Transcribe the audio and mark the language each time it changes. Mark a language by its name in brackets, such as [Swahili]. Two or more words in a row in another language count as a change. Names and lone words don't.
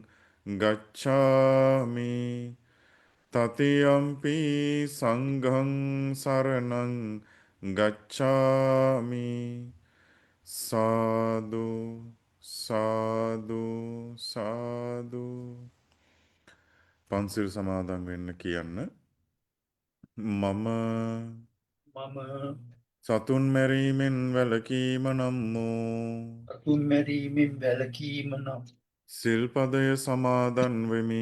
[Pali] ගච්ඡාමි තතියම්පි සංඝං සරණං ගච්ඡාමි සාදු සාදු සාදු [Sinhala] පන්සිල් සමාදන් වෙන්න කියන්න මම මම සතුන් මැරීමෙන් වැළකීම නම් වූ අතුන් මැරීමෙන් වැළකීම නම් සිල්පදය සමාදන් වෙමි